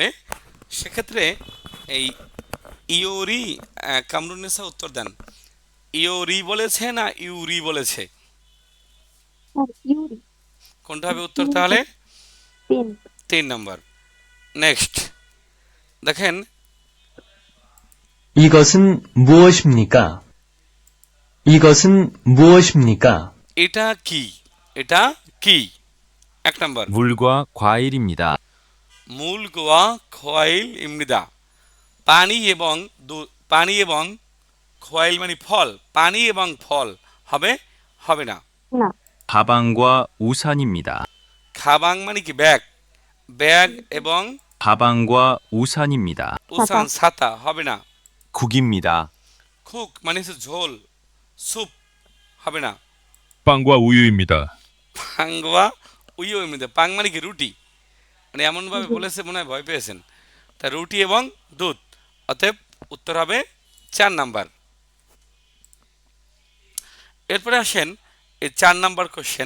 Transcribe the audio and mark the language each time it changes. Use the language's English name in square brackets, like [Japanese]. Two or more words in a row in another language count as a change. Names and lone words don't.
[Bangla] সেক্ষেত্রে এই ইউরি, কামরুন্নেসা উত্তর দেন। ইউরি বলেছে না ইউরি বলেছে? ইউরি। কোনটা হবে উত্তর তাহলে? পেন। 3 নাম্বার। নেক্সট দেখেন, [Korean] 이것은 무엇입니까? 이것은 무엇입니까? [Bangla] এটা কি? এটা কি? 1 নাম্বার। [Korean] 물과 과일입니다. 물과 과일입니다. [Bangla] পানি এবং পানি এবং খোয়াইল মানে ফল, পানি এবং ফল হবে, হবে না। না। [Korean] 가방과 우산입니다. [Bangla] খাবাং মানে কি? ব্যাগ, ব্যাগ এবং [Korean] 가방과 우산입니다. [Bangla] উসান ছাতা হবে না। [Korean] 국입니다. [Bangla] খুক মানে হচ্ছে ঝোল, স্যুপ হবে না। [Korean] 빵과 우유입니다. 빵과 우유입니다. [Bangla] পাং মানে কি? রুটি। মানে এমনভাবে বলেছে মনে হয় ভয় পেয়েছেন। তা রুটি এবং দুধ। অতএব উত্তর হবে 4 নাম্বার। এরপরে আসেন এই 4 নাম্বার কোশ্চেন।